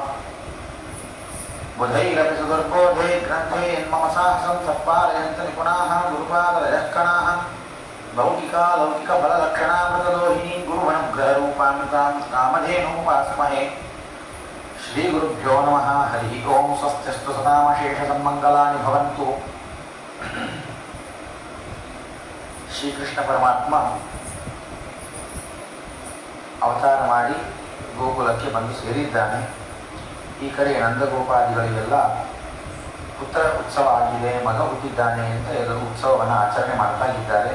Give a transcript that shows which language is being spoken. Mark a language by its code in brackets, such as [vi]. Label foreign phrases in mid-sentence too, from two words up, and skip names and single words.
[sa] बुधैरपि सुदुर्बोधे ग्रन्थे यन्मम साहसं सत्पालयन्त निपुणाः गुरुपादरजःकणाः। लौकिकफललक्षणामृतदोहिनीं गुरुवनुग्रहरूपामृतां कामधेनुमुपास्महे। श्रीगुरुभ्यो नमः। हरि ओं। स्वस्तिस्तु सदामशेषसन्मङ्गलानि भवन्तु। [kn] ಶ್ರೀಕೃಷ್ಣ ಪರಮಾತ್ಮ ಅವತಾರ ಮಾಡಿ ಗೋಕುಲಕ್ಕೆ ಬಂದು ಸೇರಿದ್ದಾನೆ. ಈ ಕಡೆ ನಂದಗೋಪಾದಿಗಳಿಗೆಲ್ಲ ಪುತ್ರ ಉತ್ಸವ ಆಗಿದೆ, ಮಗ ಹುಟ್ಟಿದ್ದಾನೆ ಅಂತ ಎಲ್ಲರೂ ಉತ್ಸವವನ್ನು ಆಚರಣೆ ಮಾಡ್ತಾ ಇದ್ದಾರೆ.